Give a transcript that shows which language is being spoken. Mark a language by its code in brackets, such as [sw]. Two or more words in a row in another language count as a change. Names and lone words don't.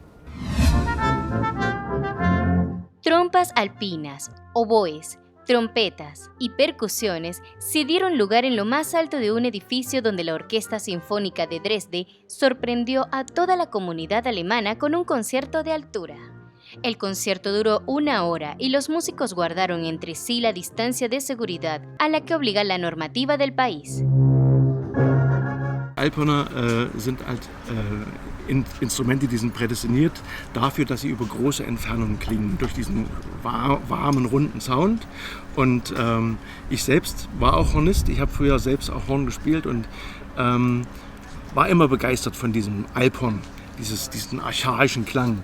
[es] Trompas alpinas, oboes, trompetas y percusiones se dieron lugar en lo más alto de un edificio donde la Orquesta Sinfónica de Dresde sorprendió a toda la comunidad alemana con un concierto de altura. El concierto duró 1 hora y los músicos guardaron entre sí la distancia de seguridad a la que obliga la normativa del país. [de] Alphörner sind halt Instrumente, die sind prädestiniert dafür, dass sie über große Entfernungen klingen, durch diesen warmen, runden Sound. Und ich selbst war auch Hornist, ich habe früher selbst auch Horn gespielt und war immer begeistert von diesem Alphorn, diesen archaischen Klang.